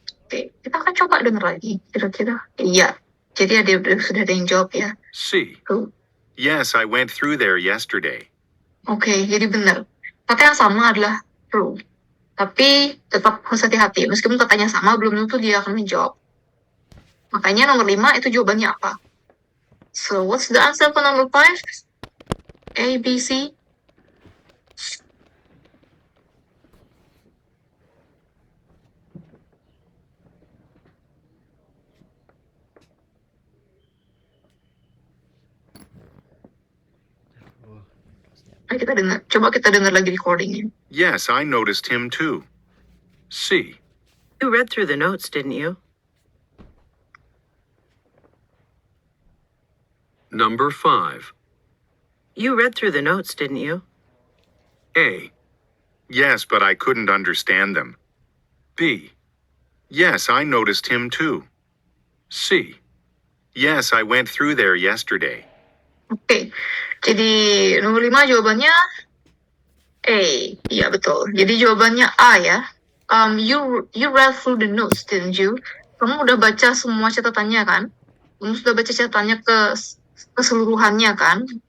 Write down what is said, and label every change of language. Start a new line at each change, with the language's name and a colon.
Indonesian: Oke, kita akan coba dengar lagi, kira-kira. Iya, jadi sudah ada yang jawab ya. C. Tuh.
English: Yes, I went through there yesterday.
Indonesian: Oke, jadi benar. Kata yang sama adalah true. Tapi tetap harus hati-hati. Meskipun katanya sama, belum tentu dia akan menjawab. Makanya nomor 5 itu jawabannya apa?
English: So, what's the answer for number 5? A, B, C?
Indonesian: Coba kita dengar lagi recordingnya.
English: Yes, I noticed him too. C. You read through the notes, didn't you? Number 5. You read through the notes, didn't you? A. Yes, but I couldn't understand them. B. Yes, I noticed him too. C. Yes, I went through there yesterday.
Indonesian: Oke, jadi nomor 5 jawabannya A. Iya, betul. Jadi jawabannya A ya.
English: You read through the notes, didn't you?
Indonesian: Kamu udah baca semua catatannya kan? Kamu sudah baca catatannya keseluruhannya kan?